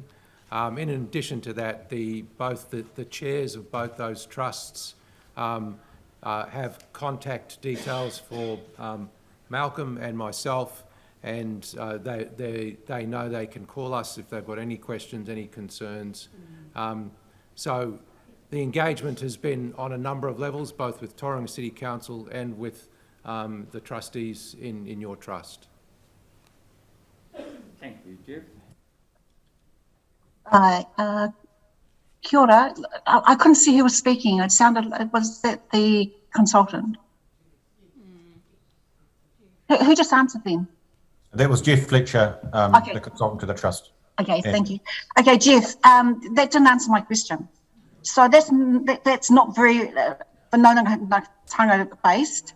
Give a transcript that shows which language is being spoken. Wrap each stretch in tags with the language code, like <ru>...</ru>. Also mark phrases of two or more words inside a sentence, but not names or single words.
<en>In addition to that, both the chairs of both those trusts have contact details for Malcolm and myself, and they know they can call us if they've got any questions, any concerns. So the engagement has been on a number of levels, both with Tauranga City Council and with the trustees in your trust. Thank you, Jeff.</en> <mi>Kia ora.</mi> <en>I couldn't see who was speaking. Was that the consultant? Who just answered then? That was Jeff Fletcher, the consultant to the trust. Okay, Thank you. Okay, Jeff, that didn't answer my question. So that's not very whanaunga based.</en>